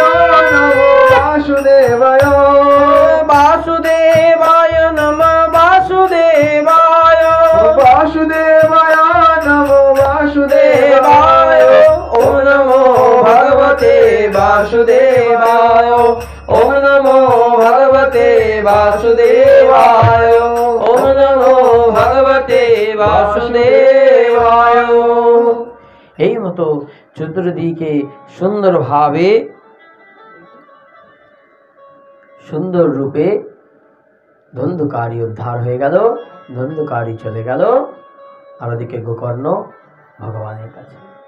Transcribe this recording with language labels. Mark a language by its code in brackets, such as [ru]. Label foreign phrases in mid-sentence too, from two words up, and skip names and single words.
[sa] নমঃ বাসুদেবায়, বাসুদেবায় নমঃ বাসুদেবায়, বাসুদেবায় নমঃ বাসুদেবায়, ওম নমো ভগবতে বাসুদেবায়, ওম নমো ভগবতে বাসুদেবায়, ওম নমো ভগবতে বাসুদেবায়। [bn] এই মতো চতুর্দিকে সুন্দরভাবে, সুন্দর রূপে ধন্ধুকারী উদ্ধার হয়ে গেল। ধন্ধুকারী চলে গেল, আর ওদিকে গোকর্ণ ভগবানের কাছে।